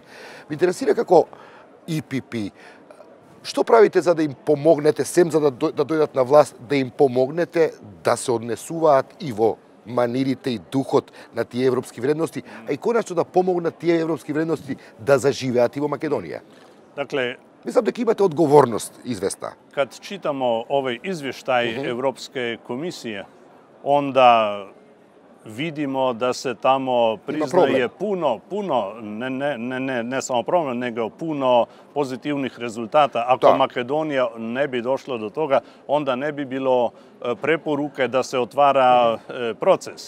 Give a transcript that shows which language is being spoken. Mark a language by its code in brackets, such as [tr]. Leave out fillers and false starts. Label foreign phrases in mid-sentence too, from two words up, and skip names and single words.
[mk] Ме интересира како ИПП, што правите за да им помогнете, сем за да дојдат на власт, да им помогнете да се однесуваат и во манирите и духот на тие европски вредности, а и конечно да помогнат тие европски вредности да заживеат и во Македонија? [sr] Dakle, [mk] мислам дека имате одговорност известна. [sr] Kad čitamo ovaj izvještaj Evropske komisije, onda vidimo da se tamo priznaje puno, ne samo problem, nego puno pozitivnih rezultata. Ako Makedonija ne bi došla do toga, onda ne bi bilo preporuke da se otvara proces.